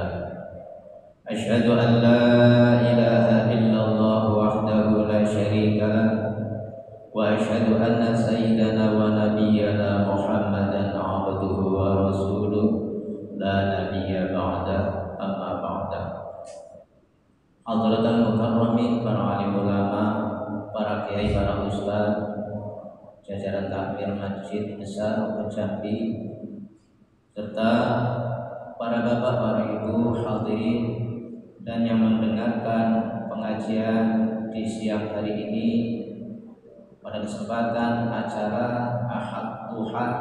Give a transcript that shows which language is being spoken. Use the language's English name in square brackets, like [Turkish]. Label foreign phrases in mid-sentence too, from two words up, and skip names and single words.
[Arabic] أشهد أن لا إله إلا الله وحده لا شريك له وأشهد أن سيدنا ونبينا محمدا عبده ورسوله لا نبي بعده. أما بعد. حضرات المكرمين, [Indonesian] para alim ulama, para kiai, para ustaz, jajaran takmir Masjid Besar Jambi, serta para bapak, para ibu hadirin dan yang mendengarkan pengajian di siang hari ini pada kesempatan acara Ahad Duha.